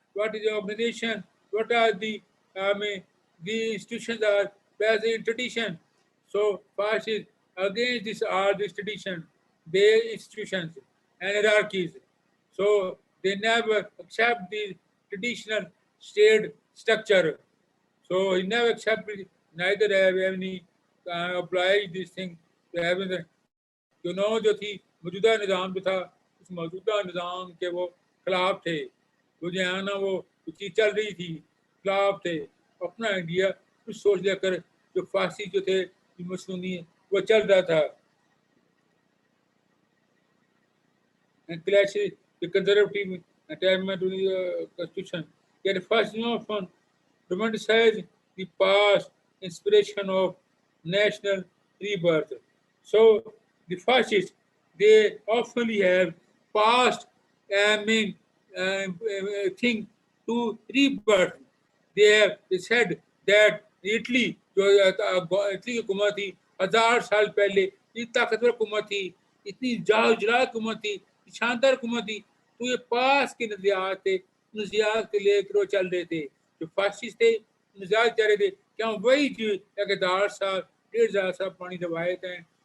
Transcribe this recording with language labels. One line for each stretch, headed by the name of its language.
English: What is the organization? What are the I mean the institutions are based in tradition. So fascists against this are this tradition based institutions and hierarchies. So they never accept the traditional state structure. So he never accepted, neither have any applied this thing to having the
Hindi: जो थी मौजूदा निज़ाम जो था उस मौजूदा निज़ाम के वो खिलाफ थे वो जो है ना वो चीज़ चल रही थी खिलाफ थे अपना इंडिया कुछ सोच लेकर जो फांसी जो थे मसूनी वो चल रहा था
English: and clashes the conservative attachment to the constitution. Yet fascism often romanticize the past inspiration of national rebirth. So the fascists they often have past I mean thing to rebirth. They said that
Hindi: Italy हुकूमत थी 1000 साल पहले इतनी ताकतवर हुकूमत थी इतनी जागजला हुकूमत थी शानदार हुकूमत थी तो ये पास के नजरियात थे नजरियात के लेकर वो चल रहे थे जो फासिस्ट थे नजरियात चल रहे थे क्या वही जो 1000 साल 1500 पुरानी रवायत हैं